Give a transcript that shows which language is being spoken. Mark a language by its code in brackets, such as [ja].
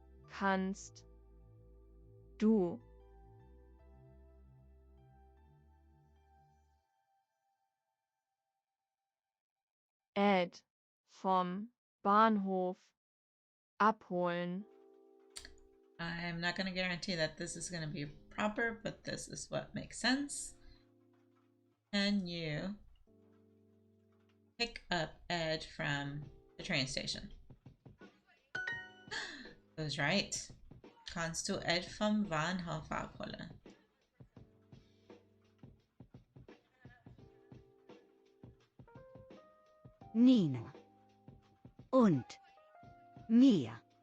[de] Kannst du Ed vom Bahnhof abholen? [en] I'm not going to guarantee that this is going to be proper, but this is what makes sense. Can you pick up Ed from the train station? That was right. [de] Kannst du Ed vom Bahnhof abholen? Nina und mir.